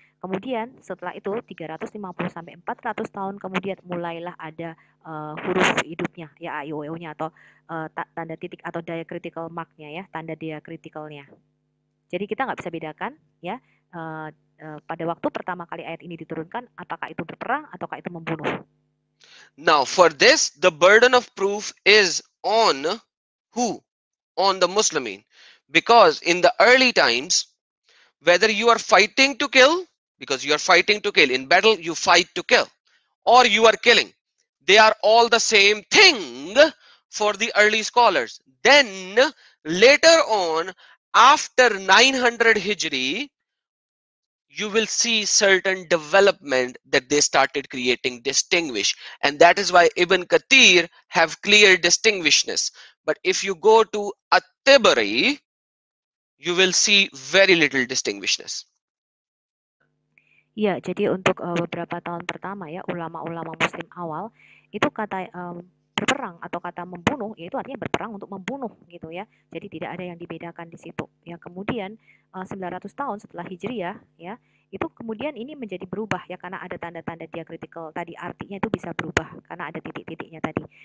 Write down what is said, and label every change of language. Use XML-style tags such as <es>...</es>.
<id>Kemudian setelah itu 350 sampai 400 tahun kemudian mulailah ada huruf hidupnya ya, a i o nya atau tanda titik atau diacritical marknya ya, tanda diacriticalnya. Jadi kita nggak bisa bedakan ya pada waktu pertama kali ayat ini diturunkan apakah itu berperang ataukah itu membunuh.</id> <en>Now for this the burden of proof is on who? On the Muslimin, because in the early times whether you are fighting to kill, because you are fighting to kill in battle, you fight to kill, or you are killing, they are all the same thing for the early scholars. Then later on, after 900 Hijri, you will see certain development that they started creating distinguish, and that is why Ibn Kathir have clear distinguishness. But if you go to At-Tabari, you will see very little distinguishness.</en> <id>Iya, jadi untuk beberapa tahun pertama ya, ulama-ulama muslim awal itu kata berperang atau kata membunuh, yaitu artinya berperang untuk membunuh gitu ya. Jadi tidak ada yang dibedakan di situ. Ya, kemudian 900 tahun setelah Hijriyah ya, itu kemudian ini menjadi berubah ya karena ada tanda-tanda diakritikal tadi, artinya itu bisa berubah karena ada titik-titiknya tadi.</id>